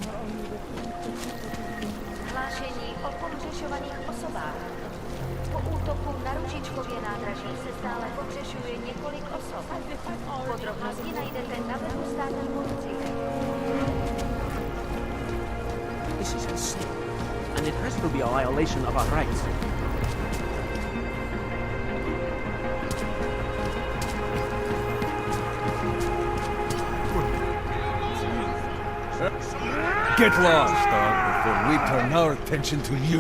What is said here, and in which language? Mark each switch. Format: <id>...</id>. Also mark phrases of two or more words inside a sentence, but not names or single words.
<cs>Hlášení o pohřešovaných osobách. Po útoku na Ružičkově nádraží se stále pohřešuje několik osob. Podrobnosti najdete na webu státní policie.</cs> <en>This is insane. And it has to be a violation of our rights. Get lost, dog, before we turn our attention to you.</en>